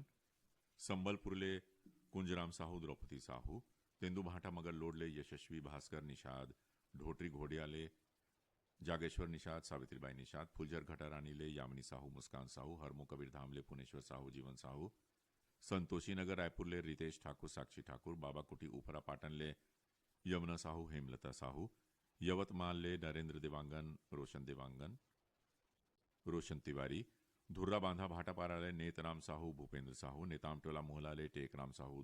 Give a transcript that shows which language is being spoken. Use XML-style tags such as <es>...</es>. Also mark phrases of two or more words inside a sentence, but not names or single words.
<hne>संबलपुर ले कुंजराम साहू, द्रौपदी साहू, तेंदु भाटा मगर लोड ले यशस्वी भास्कर निषाद, ढोटरी घोड़िया ले जागेश्वर निषाद, सावित्रीबाई निषाद, फुलझर घटारानी ले यामिनी साहू, मुस्कान साहू, हरमो कबीर धाम ले पुनेश्वर साहू, जीवन साहू, संतोषी नगर रायपुर ले रितेश ठाकुर, साक्षी ठाकुर, बाबा कुटी ऊपरा पाटन ले यमुना साहू, हेमलता साहू, यवतमाल ले नरेंद्र देवांगन, रोशन तिवारी, धुर्रा बांधा भाटापारा ले नेतराम साहू, भूपेंद्र साहू, नेताम टोला मोहला ले टेकराम साहू,</hne>